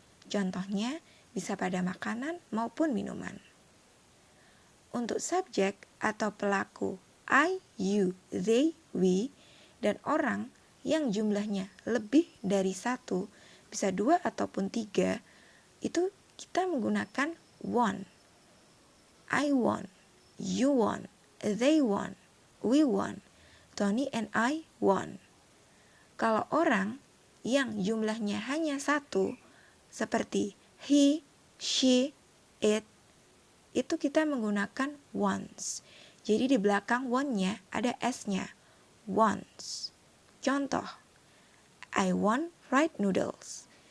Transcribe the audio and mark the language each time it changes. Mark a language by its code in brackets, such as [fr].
[id] Contohnya bisa pada makanan maupun minuman. Untuk subjek atau pelaku I, you, they, we, dan orang yang jumlahnya lebih dari satu, bisa 2 ataupun 3, itu kita menggunakan want. [en] I want, you want, they want, we want, Tony and I want. [id] Kalau orang yang jumlahnya hanya satu, seperti he, she, it, itu kita menggunakan wants. Jadi di belakang want-nya ada s-nya, wants. [en] Contoh, I want fried noodles.